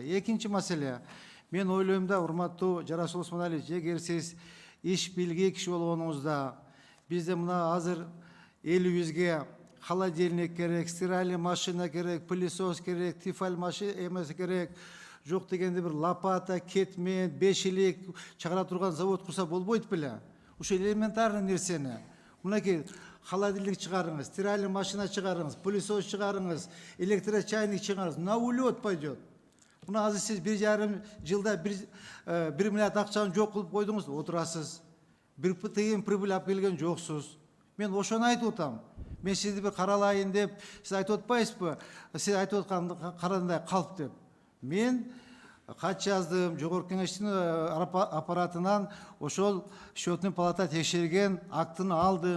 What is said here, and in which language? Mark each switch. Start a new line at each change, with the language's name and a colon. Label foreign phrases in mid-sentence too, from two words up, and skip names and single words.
Kyrgyz: Экинчи маселе, мен ойлойм да, урматтуу Жарасыл Осмоналиевич, эгер сиз иш билгей киши болгонуңузда, бизде мына азыр элибизге холодильник керек,
Russian: стиральный машина
Kyrgyz: керек, пылесос керек, тефаль машина эмеси керек, жок дегенде бир лопата, кетмен, бешилик чыгара турган завод курса болбойт беле? Ушул элементарный нерсени. Мынакей холодильник чыгарыңыз,
Russian: стиральный машина
Kyrgyz: чыгарыңыз, пылесос чыгарыңыз, электрочайник чыгарыңыз.
Russian: На улет пойдет.
Kyrgyz: Мына азыр сиз 1,5 жылда 1 миллиард акчаны жок кылып койдуңуз, отурасыз. Бир тыйын прибыль алып келген жоксуз. Мен ошону айтып атам. Мен сизди бир каралайын деп, сиз айтып атпайсызбы? Сиз айтып аткан карандай калп деп. Мен кат жаздым, жогорку кеңештин аппаратынан ошол
Russian: счетный палата
Kyrgyz: текшерген актыны алдым.